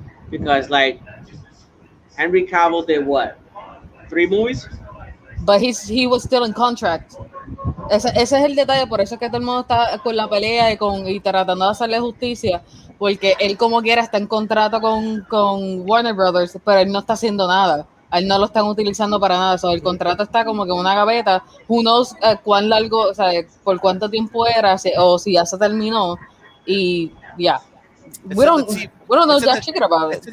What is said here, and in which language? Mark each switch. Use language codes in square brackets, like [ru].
[en] Because like Henry Cavill did what? 3 movies? But he was still in contract. [es] Ese es el detalle, por eso es que todo el mundo está con la pelea y tratando de hacerle justicia, porque él como quiera está en contrato con Warner Brothers, pero él no está haciendo nada. A él no lo están utilizando para nada. El contrato está como que en una gaveta. [en] Who knows [es] cuán largo, o sea, por cuánto tiempo era, o si ya se terminó. Y ya. [en] We don't know jack shit about it.